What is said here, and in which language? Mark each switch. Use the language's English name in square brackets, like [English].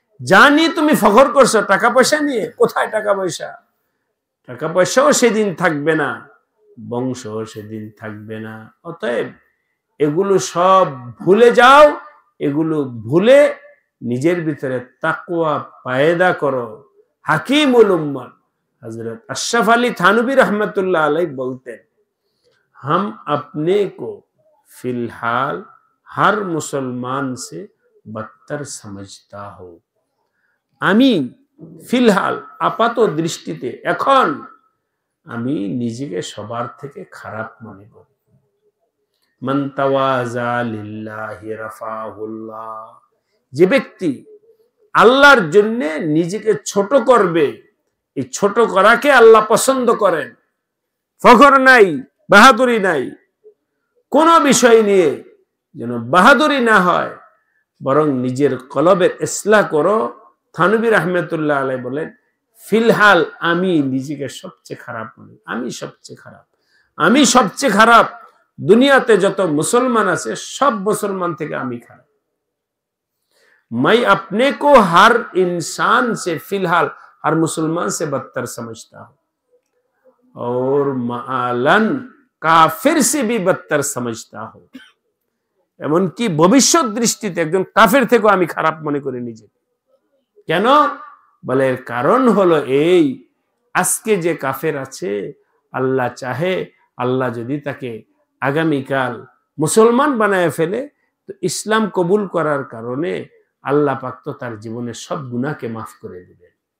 [Bangla] জানি তুমি ফখর করছো টাকা পয়সা নিয়ে, কোথায় টাকা পয়সা, টাকা পয়সাও সেদিন থাকবে না, বংশও সেদিন থাকবে না। অতএব এগুলো সব ভুলে যাও, এগুলো ভুলে নিজের ভিতরে তাকওয়া পায়দা করো। [Hindi] হাকিমুল উম্মাহ হযরত আশরাফ আলী থানভী रहमतुल्लाह अलैह बोलते, हम अपने को फिलहाल हर मुसलमान से बदतर समझता हो। [Bangla] আমি ফিলহাল আপাত দৃষ্টিতে এখন আমি নিজেকে সবার থেকে খারাপ মনে করি। মান তাওয়াজা লিল্লাহি রাফাহুল্লাহ, যে ব্যক্তি আল্লাহর জন্য নিজেকে ছোট করবে, এই ছোট করাকে আল্লাহ পছন্দ করেন। ফখর নাই, বাহাদুরি নাই, কোন বিষয় নিয়ে যেন বাহাদুরি না হয়, বরং নিজের কলবের ইসলাহ করো। থানভী रहमतुल्लाह अलैह বলেন ফিলহাল আমি নিজেকে সবচেয়ে খারাপ মনে, আমি সবচেয়ে খারাপ, আমি সবচেয়ে খারাপ। দুনিয়াতে যত মুসলমান আছে সব মুসলমান থেকে আমি খারাপ। [Hindi] मैं अपने को हर इंसान से फिलहाल हर मुसलमान से बदतर समझता हूं और मालन काफिर से भी बदतर समझता हूं। [Bangla] এমনকি ভবিষ্যৎ দৃষ্টিতে একজন কাফের থেকেও আমি খারাপ মনে করি নিজেকে। কেন? বলে এর কারণ হলো এই, আজকে যে কাফের আছে, আল্লাহ চাহে, আল্লাহ যদি তাকে আগামীকাল মুসলমান বানায় ফেলে, তো ইসলাম কবুল করার কারণে আল্লাহ পাক তো তার জীবনের সব গুনাহকে মাফ করে দিবেন।